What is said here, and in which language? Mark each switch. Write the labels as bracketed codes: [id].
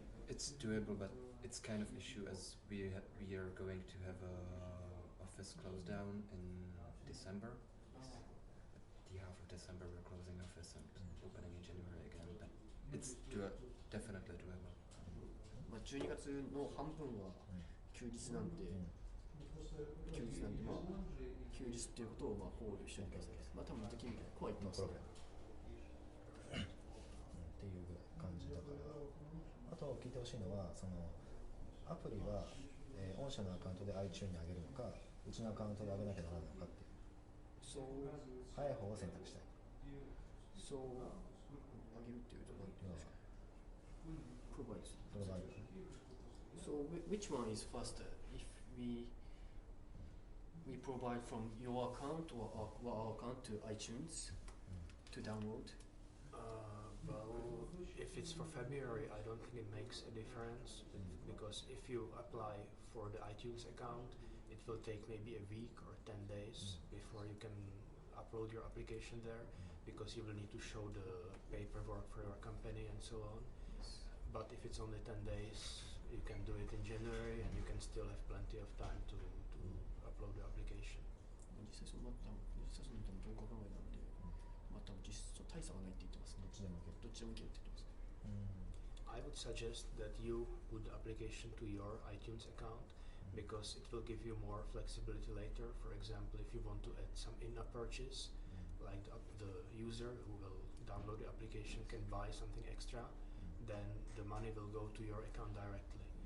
[en] It's doable, but it's kind of issue as we are going to have a office close down in December. At the half of December we're closing office and opening in January again. But it's definitely doable. [ja] 12月の半分は休日なんで、休日っていうことを考慮しておいてください。多分できるみたいな怖いってますね。っていう感じだから、あと聞いてほしいのはそのアプリは、御社のアカウントで iTunes に上げるのか、うちのアカウントで上げなきゃならないのかっていう。早い方を選択したい。そう上げるっていうと何て言うんですか。 [en] Provide. So which one is faster? If we provide from your account or our account to iTunes to download? Well, if it's for February, I don't think it makes a difference because if you apply for the iTunes account, it will take maybe a week or 10 days before you can upload your application there because you will need to show the paperwork for your company and so on. But if it's only 10 days, you can do it in January and you can still have plenty of time to upload the application. [ja] 実際そのどうか考えなので、多分実際大差がないって言ってますね。どっちでもいけるって言ってます。 [en] I would suggest that you put the application to your iTunes account because it will give you more flexibility later. For example, if you want to add some in-app purchase, like the user who will download the application can buy something extra, then the money will go to your account directly.